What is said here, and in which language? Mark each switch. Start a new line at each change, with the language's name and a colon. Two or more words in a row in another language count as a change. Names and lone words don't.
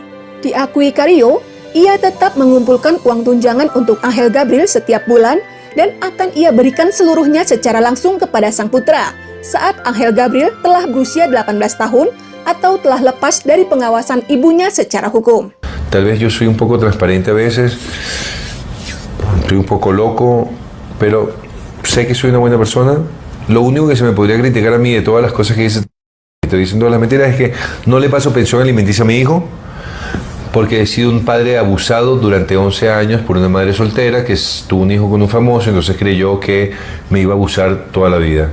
Indonesian: Diakui Carrillo, ia tetap mengumpulkan uang tunjangan untuk Ángel Gabriel setiap bulan dan akan ia berikan seluruhnya secara langsung kepada sang putra saat Ángel Gabriel telah berusia 18 tahun atau telah lepas dari pengawasan ibunya secara hukum.
Spanish: Tal vez yo soy un poco transparente a veces, estoy un poco loco, pero sé que soy una buena persona. Lo único que se me podría criticar a mí de todas las cosas que estoy diciendo todas las mentiras es que no le paso pensión alimenticia a mi hijo, porque he sido un padre abusado durante 11 años por una madre soltera que tuvo un hijo con un famoso, entonces creyó que me iba a abusar toda la vida.